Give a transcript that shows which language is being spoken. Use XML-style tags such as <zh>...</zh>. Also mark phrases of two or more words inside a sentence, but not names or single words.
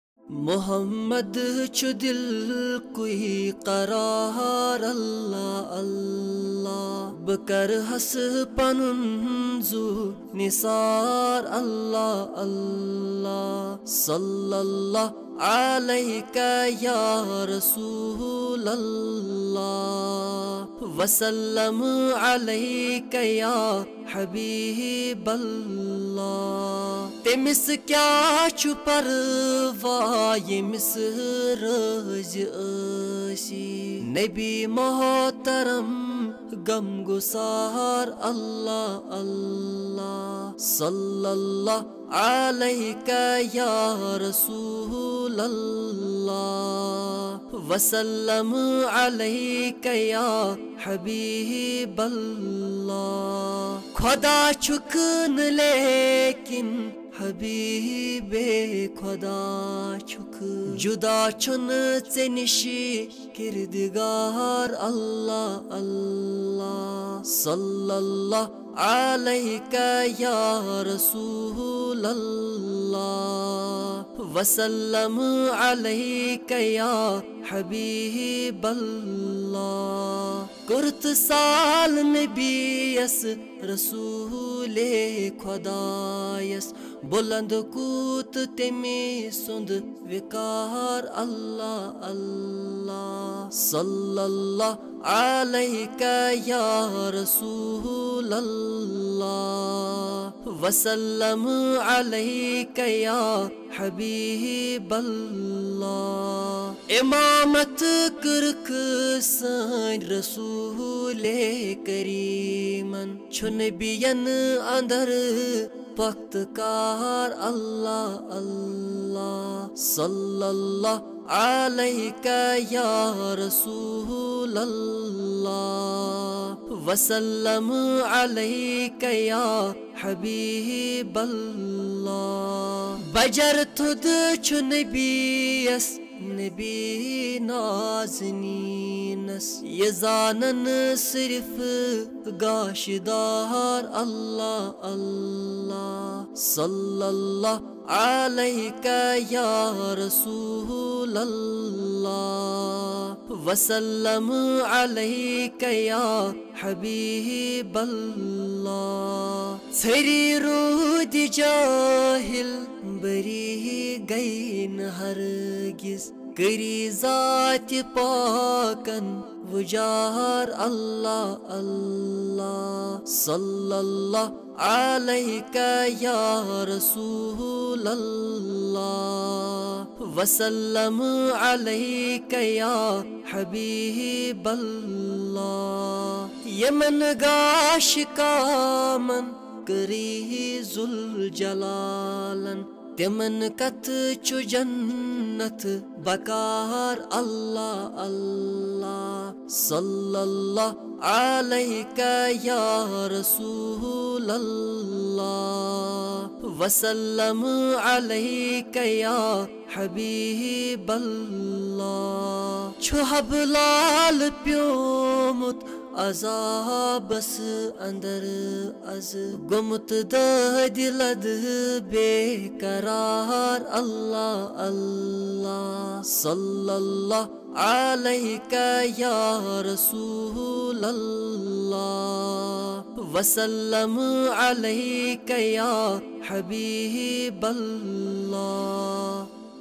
<ks>محمد چھ دل کوئی قرار اللہ اللہ بکر حس پنن زو نثار اللہ اللہ</ks> <ar>صلی اللہ علیک یا رسول اللہ وسلم علیک یا حبیب اللہ</ar> <ks>تمس کیا چھ پرواہ یمس رز اسی نبی محترم غم گسار اللہ اللہ</ks> <ar>صلی اللہ علیک یا رسول اللہ وسلم علیک یا حبیب اللہ</ar> <ks>خدا چھکن لیکن حبیب خدا چھک جدا چھن ژے نشی کردگار اللہ اللہ</ks> <ar>صلی اللہ علیک یا رسول اللہ وسلم علیک یا حبیب اللہ</ar> <ks>کرت سال نبیس رسول خدایس بلند کوت تمی سند وکار اللہ اللہ</ks> <ar>صلی اللہ علیک یا رسول اللہ وسلم علیک یا حبیب اللہ</ar> <ks>امامت کرک سان رسول کریمن چھ نبین اندر وقت کار اللہ اللہ</ks> <ar>صلی اللہ علیک یا رسول اللہ وسلم علیک یا حبیب اللہ</ar> <ks>بجر تھد چھ نبیس نبی نازنینس یہ زانن صرف گاشدار اللہ اللہ</ks> <ar>صلی اللہ علیک یا رسول اللہ وسلم علیک یا حبیب اللہ</ar> <ks>ژھری رود جاہل بری گئی نہ ہرگز کری ذات پاکن وجار اللہ اللہ</ks> <ar>صلی اللہ علیک یا رسول اللہ وسلم علیک یا حبیب اللہ</ar> <ks>یمن گاش کامن کری ذوالجلالن تمن کت چھ جنت بکار اللہ اللہ</ks> <ar>صلی اللہ علیک یا رسول اللہ وسلم علیک یا حبیب اللہ</ar> <ks>چھ حبلال پیومت عذابس اندر از گمت دلد بے قرار اللہ اللہ</ks> <ar>صلی اللہ علیک یا رسول اللہ وسلم علیک یا حبیب اللہ</ar>